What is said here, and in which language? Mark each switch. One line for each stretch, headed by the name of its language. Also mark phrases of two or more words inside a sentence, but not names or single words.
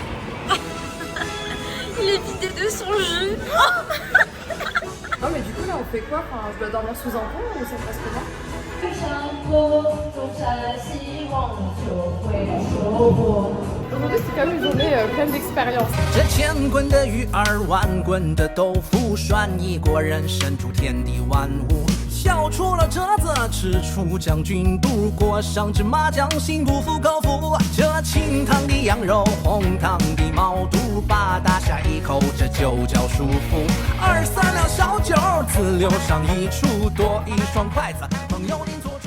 French: Il est vidé de son jus. Non mais du coup là on fait quoi? Enfin, je dois dormir sous un pont ou ça se passe comment? Aujourd'hui c'est quand même une journée pleine d'expériences.
Chinese: 这千滚的鱼儿，万滚的豆腐，涮一锅人参煮天地万物。笑出了折子，吃出将军肚，裹上芝麻酱，心不服口服。这清汤的羊肉，红汤的毛肚，把大下一口，这就叫舒服。2、3两小酒，自留上一处，多一双筷子，朋友邻座。